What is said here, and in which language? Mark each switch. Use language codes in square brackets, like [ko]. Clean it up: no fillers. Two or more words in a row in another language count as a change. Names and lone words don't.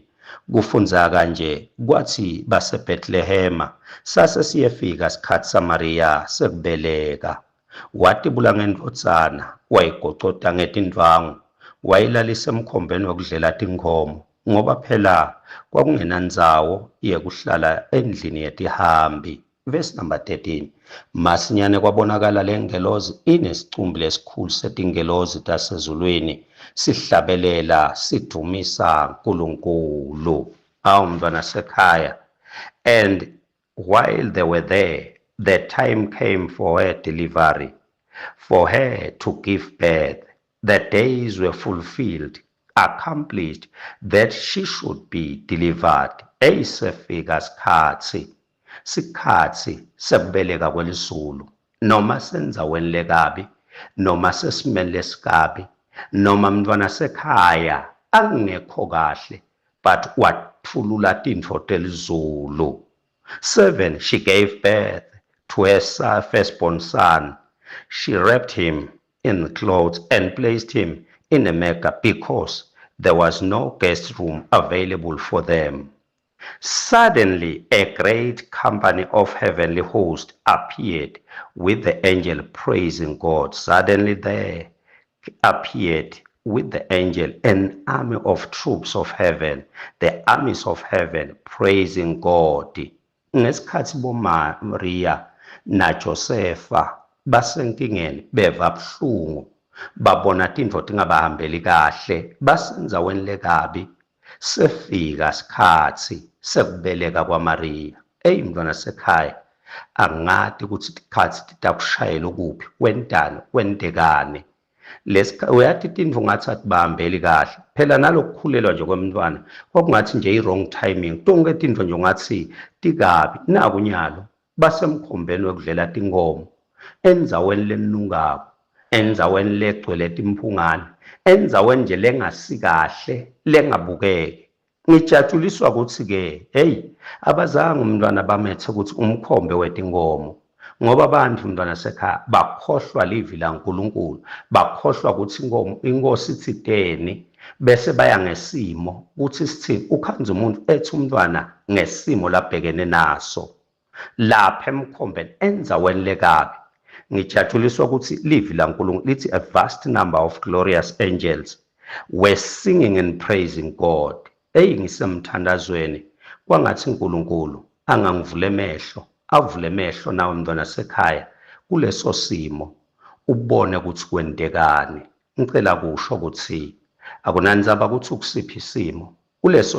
[ss] Kufunza kanje, kwathi baseBethlehema sase siyefika sikhathi saMaria sekubeleka, watibula ngendodzana, wayigocota ngetindvangu, wayilalisa emkhombeni wokudlela tinkhomo, ngoba phela kwakungenandzawo yekuhlala endlini yetihambi. [en] Verse number 13. [ss] Masinyane kwabonakala lengelozi inesicumbi lesikhulu setingelozi tasezulwini, sihlabelela sidumisa uNkulunkulu. Mntwana sekhaya, [en] and while they were there, the time came for her delivery, for her to give birth. The days were fulfilled, accomplished, that she should be delivered. [ss] Sefika sikhatsi sekubeleka kwelizulu, noma senzaweni lekabi, noma sesimeni lesikabi, noma mntwana sekhaya angekho kahle, but wathulula tintfo telizulu. [en] 7. She gave birth to her firstborn son. She wrapped him in clothes and placed him in a manger, because there was no guest room available for them. Suddenly, a great company of heavenly hosts appeared with the angel praising God. Suddenly there appeared with the angel an army of troops of heaven, the armies of heaven praising God. [ss] Ngesikhathi boMaria naJosefa basenkingeni beva buhlungu, babona tintfo tingabahambeli kahle, basenzaweni lekabi, sefika sikhatsi sekubeleka kwaMaria. Mntwana sekhaya, angadi ukuthi tikhathi titakushayela ukuphi kwentana kwentekane uyathi tindlu ngathi atibambeli kahle phela nalokukhulelwa nje kwemntwana kwakungathi nje i- [en] wrong timing [ss] tonke tindlu nje ungathi tikabi nakunyalo basemkhombeni wekudlela tinkomo endzaweni lenungako endzaweni legcwele timphungane endzaweni nje lengasikahle lengabukeki ngijatshuliswa ukuthi-ke heyi abazange umntwana bamethe ukuthi umkhombe wetinkomo ngoba abantu umntwana sekhaya bakhohlwa livi laNkulunkulu bakhohlwa ukuthi inkosi ithiteni bese baya ngesimo ukuthi sithini ukhanza umuntu ethi umntwana ngesimo labhekene naso lapha emkhombeni endzaweni lekabi ngijatshuliswa ukuthi livi laNkulunkulu lithi [en] a vast number of glorious angels were singing and praising God. [ss] Ngisemthandazweni kwangathi uNkulunkulu angangivule emehlo avule emehlo nawe mntwana sekhaya kuleso simo ubone ukuthi kwentekani ngicela kusho ukuthi akunanzaba ukuthi ukusiphi isimo kuleso